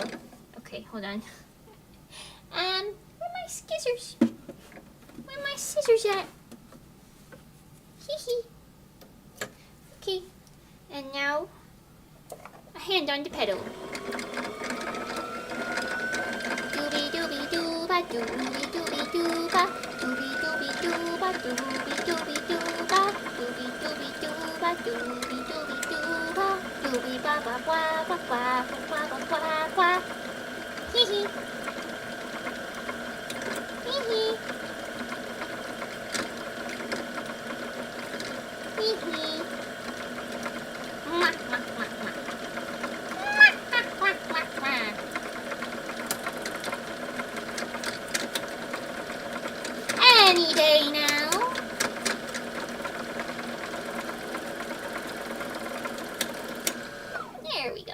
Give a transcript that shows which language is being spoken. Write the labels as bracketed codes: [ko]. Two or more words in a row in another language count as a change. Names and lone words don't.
[en] Okay, hold on. Where are my scissors? Where are my scissors at? Hee hee. Okay, and now a hand on the pedal. Doobie doobie dooba, doobie doobie dooba, doobie doobie dooba, doobie doobie dooba, doobie doobie dooba, doobie doobie dooba, doobie ba ba ba ba ba ba ba ba ba. Hee hee. Hee hee. Hee hee. Mwah, mwah, mwah, mwah. Mwah, mwah, mwah, mwah, mwah. Any day now. There we go.